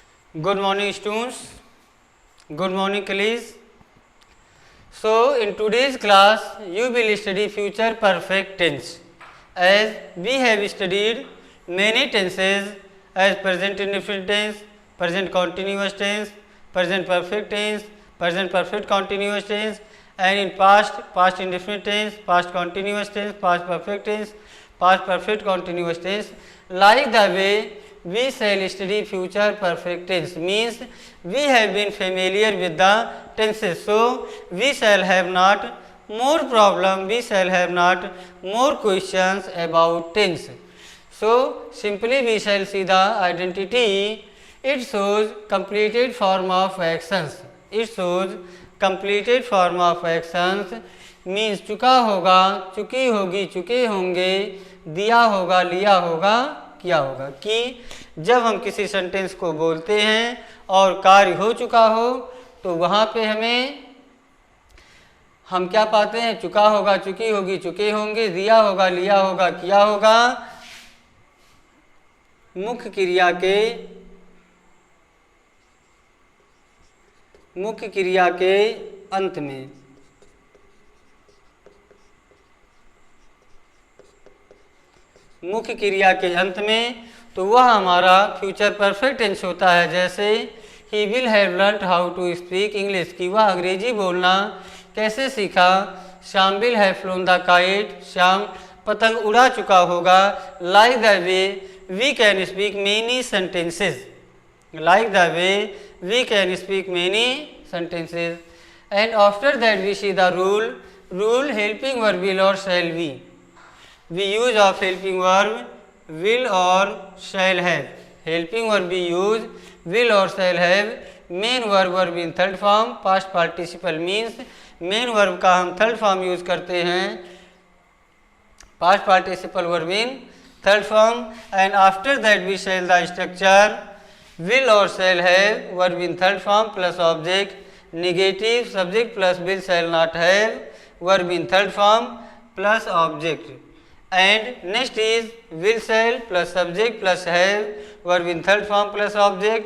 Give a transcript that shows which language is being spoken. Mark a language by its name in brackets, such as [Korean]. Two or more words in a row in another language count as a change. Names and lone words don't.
[English] Good morning students, good morning colleagues. So in today's class you will study future perfect tense. As we have studied many tenses as present indefinite tense, present continuous tense, present perfect tense, present perfect continuous tense, and in past indefinite tense, past continuous tense, past perfect tense, past perfect continuous tense. Like the way we shall study future perfect tense, means we have been familiar with the tenses, so we shall have not more problem, we shall have not more questions about tense. So simply we shall see the identity. It shows completed form of actions. It shows completed form of actions means [Hindi] चुका होगा, चुकी होगी, चुके होंगे, दिया होगा, लिया होगा, किया होगा। कि जब हम किसी सेंटेंस को बोलते हैं और कार्य हो चुका हो तो वहाँ पे हम क्या पाते हैं? चुका होगा, चुकी होगी, चुके होंगे, दिया होगा, लिया होगा, किया होगा। मुख्य क्रिया के अंत में मुख्य क्रिया के अंत में तो वह हमारा [English] future perfect tense [Hindi] होता है। [English] जैसे he will have learned how to speak English, [Hindi] कि वह अंग्रेजी बोलना कैसे सीखा। [English] श्याम will have flown the kite, श्याम [Hindi] पतंग उड़ा चुका होगा। [English] like the way we can speak many sentences, like the way we can speak many sentences. And after that we see the rule helping verb will or shall be. We use of helping verb will or shall have. Helping verb we use will or shall have. Main verb in third form, past participle means main verb [Hindi] का हम [English] third form [Hindi] यूज करते हैं, [English] past participle verb in third form. And after that we shall the structure will or shall have verb in third form plus object, negative subject plus will shall not have verb in third form plus object. And next is will shall plus subject plus have verb in third form plus object.